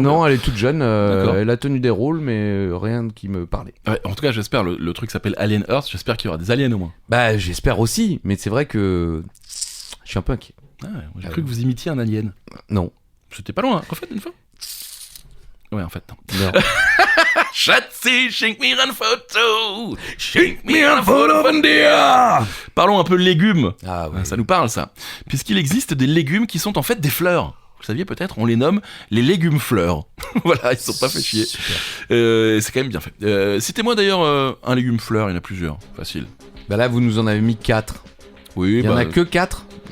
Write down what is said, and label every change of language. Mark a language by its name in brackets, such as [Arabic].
[French] Non, elle est toute jeune, elle a tenu des rôles, mais rien qui me parlait. Ouais, en tout cas, j'espère, le truc s'appelle Alien Earth, j'espère qu'il y aura des aliens au moins. Bah, j'espère aussi, mais c'est vrai que je suis un peu inquiet. Ah ouais, j'ai cru que vous imitiez un alien. Non. C'était pas loin, refaites une fois. Ouais, en fait, non. Non. [German] Schatzi, schenk mir ein Foto, schenk mir ein Foto von dir. [French] Parlons un peu légumes. Ah ouais. Ça nous parle, ça. Puisqu'il existe des légumes qui sont en fait des fleurs. Vous saviez peut-être, on les nomme les légumes fleurs. Voilà, ils sont pas fait chier. C'est quand même bien fait. Citez-moi d'ailleurs un légume fleur, il y en a plusieurs. Facile. Bah là, vous nous en avez mis 4. Oui, Il y en a que 4.